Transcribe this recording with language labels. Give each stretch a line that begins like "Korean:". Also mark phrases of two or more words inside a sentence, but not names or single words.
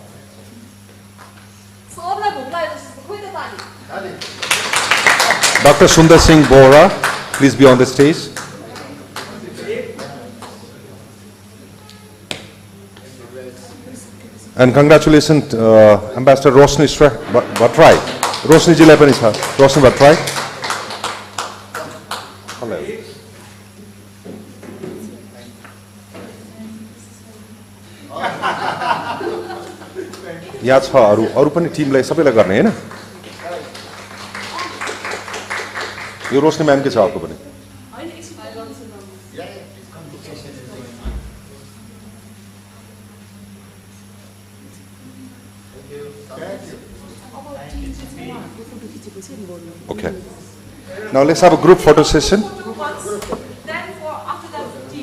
English: Dr. Sundar Singh Bora, please be on the stage. And congratulations, Ambassador Rosni Bhattrai.
Nepali: रोशनी जी लाई पनि छ. Rosni Bhattrai. Hello. यहाँ छ अरू पनि टिमलाई सबैलाई गर्ने हैन यो रोशनी म्याम के छ अर्को पनि Okay.
English: Now let's have a group photo session. Then for after that team.